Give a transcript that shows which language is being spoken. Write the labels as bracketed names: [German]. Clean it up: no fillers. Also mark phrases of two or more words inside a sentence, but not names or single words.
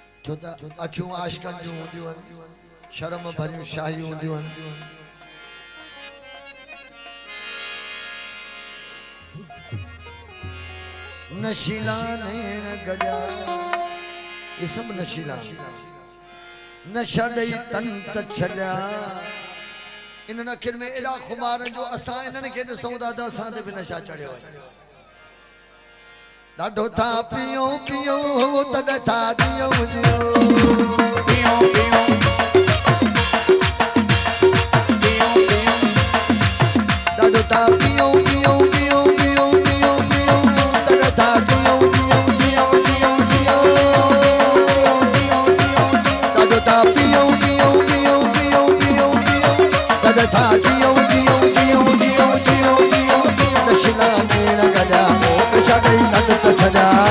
[Sindhi] छो त अखियूं आशिकनि जूं हूंदियूं आहिनि, शर्म भरियूं शाही हूंदियूं आहिनि। नशीला नैण गजा, ये सब नशीला, नशा ॾेई तन त छॾिया। इन्हनि अखियुनि में एॾा खुमार जो असां इन्हनि खे ॾिसूं था त असां ते बि नशा चढ़ियो आहे। ॾाढो था पियूं पियूं तॾहिं था जियूं जियूं पियूं पियूं ॾाढो था पियूं पियूं पियूं पियूं पियूं पियूं तॾहिं था जियूं जियूं जियूं जियूं जियूं ॾाढो था पियूं पियूं पियूं पियूं पियूं पियूं तॾहिं था जियूं जियूं जियूं जियूं जियूं जियूं नशीला नैण गजा नशा ॾेई तन त छॾिया